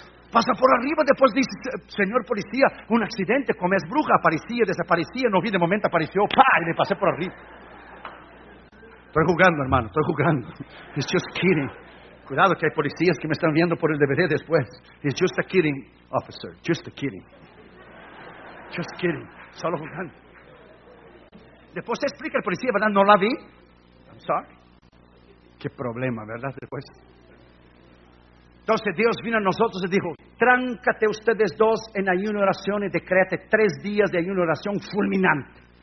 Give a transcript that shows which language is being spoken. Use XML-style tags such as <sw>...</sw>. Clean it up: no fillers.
<es>Pasa por arriba, después dice, señor policía, un accidente, como es bruja, aparecía, desaparecía, no vi de momento, apareció, ¡pa! Y le pasé por arriba. Estoy jugando, hermano, estoy jugando.</es> <en>It's just kidding.</en> <es>Cuidado que hay policías que me están viendo por el DVD después.</es> <en>It's just a kidding, officer, just a kidding. Just kidding,</en> <es>solo jugando. Después se explica el policía, ¿verdad? No la vi.</es> <en>I'm sorry.</en> <es>Qué problema, ¿verdad? Después... Entonces Dios vino a nosotros y dijo, tráncate ustedes dos en ayuno y oración y decréate 3 días de ayuno y oración fulminante.</es>